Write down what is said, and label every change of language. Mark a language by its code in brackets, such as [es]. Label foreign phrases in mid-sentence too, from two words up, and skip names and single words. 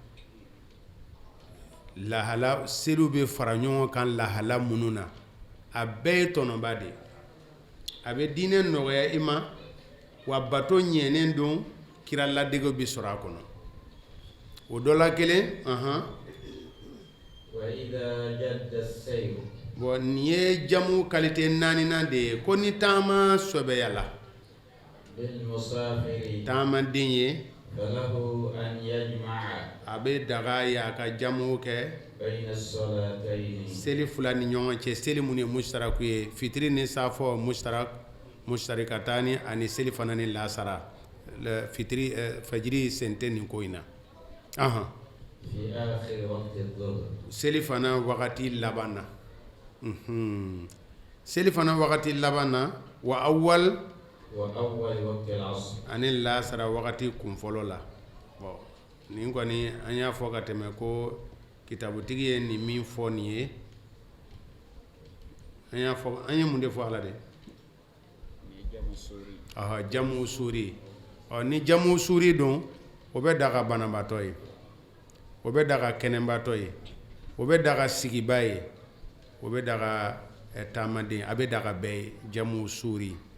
[bm] Lahala seliw bɛ fara ɲɔgɔn kan lahala minnu na a bɛɛ ye tɔnɔba de ye. A bɛ diinɛ nɔgɔya i ma wa bato ɲɛnen don kira ladege bɛ sɔrɔ a kɔnɔ. O dɔ la kelen [ar] وإذا جد السير. [bm] Bon nin ye jamu qualité naaninan de ye ko ni taama sɔbɛyala [ar] للمسافر [bm] taamaden ye [ar] فله أن يجمع [bm] a bɛ daga ye a ka jamu kɛ [ar] بين الصلاتين. [bm] seli fila ni ɲɔgɔn cɛ seli mun ye mushtaraku ye fitiri ni safo mushtarikatani ani seli fana ni lasara fitiri fajiri sente nin ko in na. [ar] في آخر وقت الظهر. [bm] seli fana wagati laban na seli fana wagati laban na [ar] وأول وأول وقت العصر. [bm] ani lasara wagati kunfɔlɔ la. Bon nin kɔni an y'a fɔ ka tɛmɛ ko kitabutigi ye nin min fɔ nin ye an y'a fɔ an ye mun de fɔ ala de jamu suri ni jamu suri don o bɛ daga banabatɔ ye o bɛ daga kɛnɛbatɔ ye o bɛ daga sigiba ye o bɛ daga taamaden a bɛ daga bɛɛ ye jamu suri.